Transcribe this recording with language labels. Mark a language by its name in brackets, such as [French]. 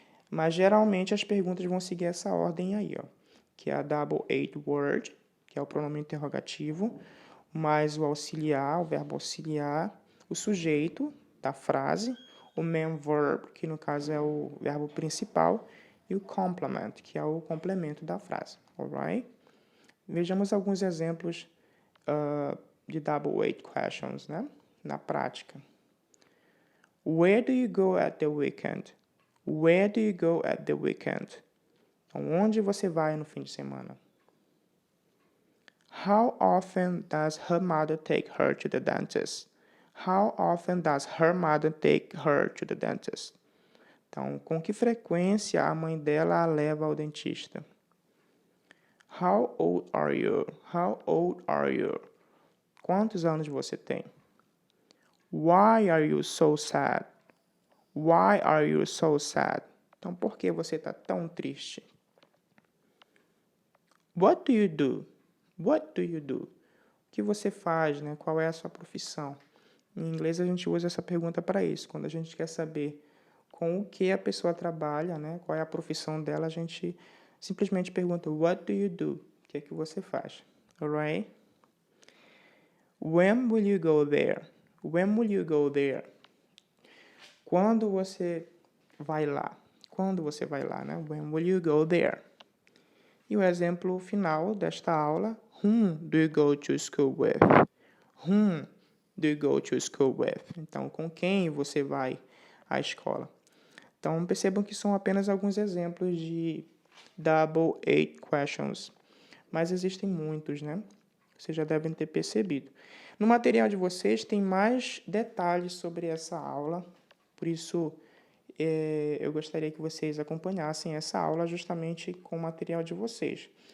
[Portuguese] Mas, geralmente, as perguntas vão seguir essa ordem aí, ó, que é a Double Eight Word, que é o pronome interrogativo, mais o auxiliar, o verbo auxiliar, o sujeito da frase, o [English] main verb, [Portuguese] que no caso é o verbo principal, e o complement, que é o complemento da frase, alright? Vejamos alguns exemplos de Double Eight Questions, né, na prática. [English] Where do you go at the weekend? Where do you go at the weekend? [Portuguese] Então, onde você vai no fim de semana? [English] How often does her mother take her to the dentist? How often does her mother take her to the dentist? [Portuguese] Então, com que frequência a mãe dela a leva ao dentista? [English] How old are you? How old are you? [Portuguese] Quantos anos você tem? [English] Why are you so sad? Why are you so sad? [Portuguese] Então, por que você está tão triste? [English] What do you do? What do you do? [Portuguese] O que você faz, né? Qual é a sua profissão? Em inglês, a gente usa essa pergunta para isso. Quando a gente quer saber com o que a pessoa trabalha, né? Qual é a profissão dela, a gente simplesmente pergunta, [English] what do you do? [Portuguese] O que é que você faz? Alright? [English] When will you go there? When will you go there? [Portuguese] Quando você vai lá? Quando você vai lá, né? [English] When will you go there? [Portuguese] E o exemplo final desta aula, [English] whom do you go to school with? Whom do you go to school with? [Portuguese] Então, com quem você vai à escola? Então, percebam que são apenas alguns exemplos de Double Eight Questions, mas existem muitos, né? Vocês já devem ter percebido. No material de vocês tem mais detalhes sobre essa aula, por isso eu gostaria que vocês acompanhassem essa aula justamente com o material de vocês.